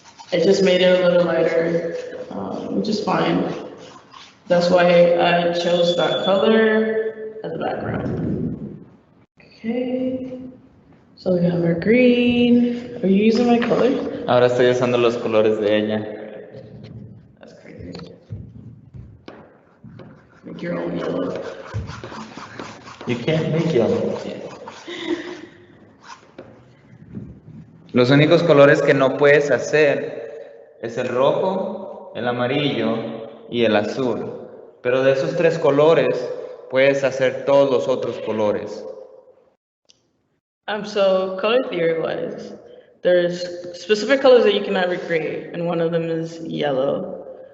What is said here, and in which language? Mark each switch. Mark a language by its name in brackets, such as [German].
[English] It just made it a little lighter, which is fine. That's why I chose that color as the background. Okay, so we have our green. Are you using my color? [Spanish] Ahora estoy usando los colores de ella. [English] That's crazy. Make your own yellow. You can't make yellow. [Spanish] Los únicos colores que no puedes hacer es el rojo, el amarillo y el azul. Pero de esos tres colores puedes hacer todos los otros colores. [English] So color theory wise, there's specific colors that you cannot recreate, and one of them is yellow.